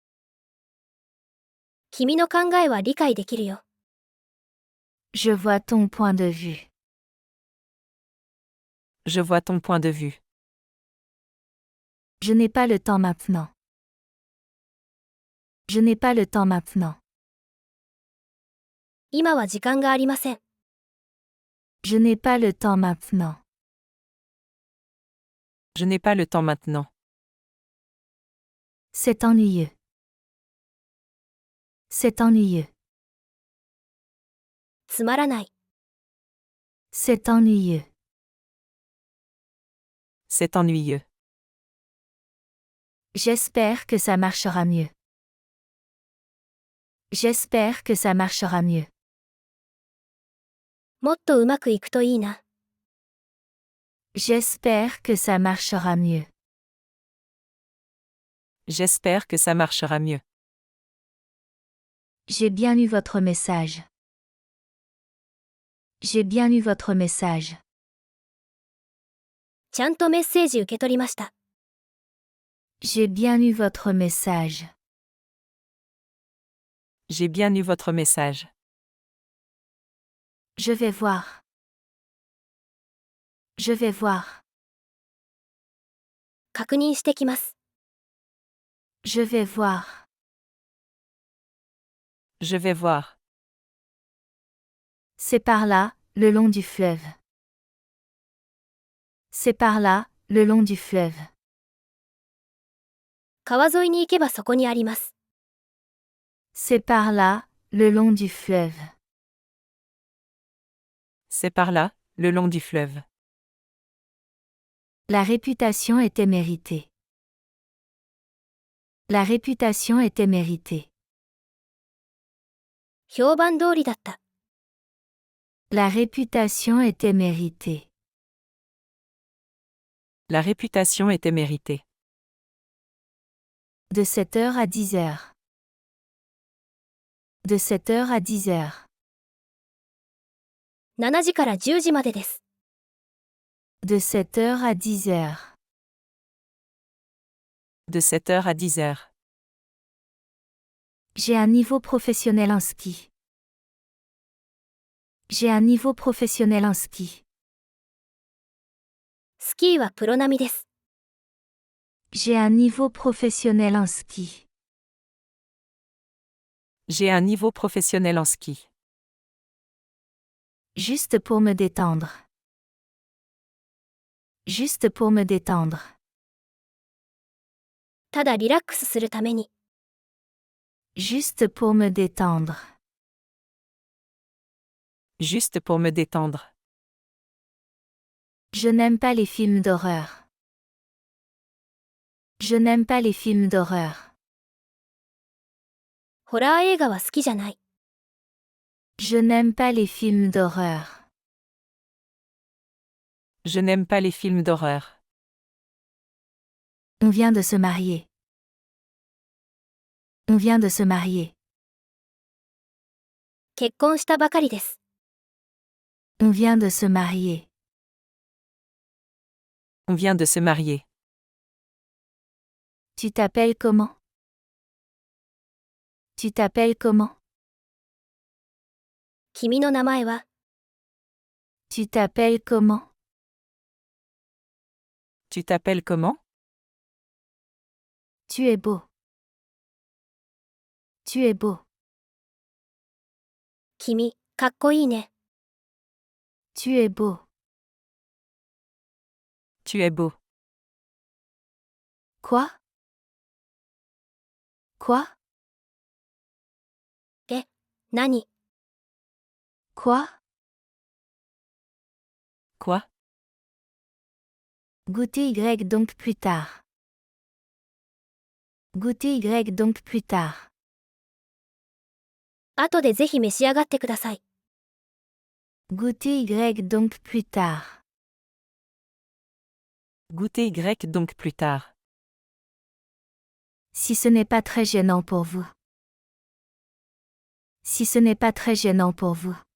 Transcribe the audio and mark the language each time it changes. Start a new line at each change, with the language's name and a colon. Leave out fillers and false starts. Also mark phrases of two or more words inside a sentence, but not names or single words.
Japanese: 君の考えは理解できるよ。
French: Je vois ton point de vue. Je vois ton point de vue. Je n'ai pas le temps maintenant. Je n'ai pas le temps maintenant.
Japanese: 今は時間がありません。
French: Je n'ai pas le temps maintenant. Je n'ai pas le temps maintenant. C'est ennuyeux. C'est ennuyeux.
Japanese: つまらない。
French: C'est ennuyeux. C'est ennuyeux. J'espère que ça marchera mieux. J'espère que ça marchera mieux.
Japanese: もっとうまくいくといいな。
French: J'espère que ça marchera mieux. J'espère que ça marchera mieux. J'ai bien eu votre message. J'ai bien eu votre message.
Japanese: ちゃんとメッセージ受け取りました。
French: J'ai bien eu votre message. J'ai bien eu votre message. Je vais voir. Je vais voir.
Japanese: 確認してきます。
French: Je vais voir. Je vais voir. C'est par là, le long du fleuve. C'est par là, le long du fleuve.
Japanese: 川沿いに行けばそこにあります。
French: C'est par là, le long du fleuve. C'est par là, le long du fleuve. La réputation était méritée. La réputation était méritée.
Japanese: 評判通りだった。
French: La réputation était méritée. La réputation était méritée. De 7h à 10h. De 7h à 10h.
Japanese: 7時から10時までです。
French: De 7h à 10h. De 7 heures à 10 heures. J'ai un niveau professionnel en ski. J'ai un niveau professionnel en ski.
Japanese: スキーはプロ並みです。
French: J'ai un niveau professionnel en ski. J'ai un niveau professionnel en ski. Juste pour me détendre. Juste pour me détendre.
Japanese: ただリラックスするために。
French: Juste pour me détendre. Juste pour me détendre. Je n'aime pas les films d'horreur. Je n'aime pas les films d'horreur.
Japanese: ホラー映画は好きじゃない。
French: Je n'aime pas les films d'horreur. Je n'aime pas les films d'horreur. On vient de se marier. On vient de se marier.
Japanese: 結婚したばかりです。
French: On vient de se marier. On vient de se marier. Tu t'appelles comment? Tu t'appelles comment?
Japanese: 君の名前は？
French: Tu t'appelles comment? Tu t'appelles comment? Tu es beau. Tu es beau.
Japanese: 君、かっこいいね。
French: Tu es beau. Tu es beau. Quoi? Quoi?
Japanese: 何？
French: Quoi? Quoi? Goûter Y donc plus tard. Goûter Y donc plus tard.
Japanese: 後でぜひ召し上がってください。
French: Goûter Y donc plus tard. Goûter Y donc plus tard. Si ce n'est pas très gênant pour vous. Si ce n'est pas très gênant pour vous.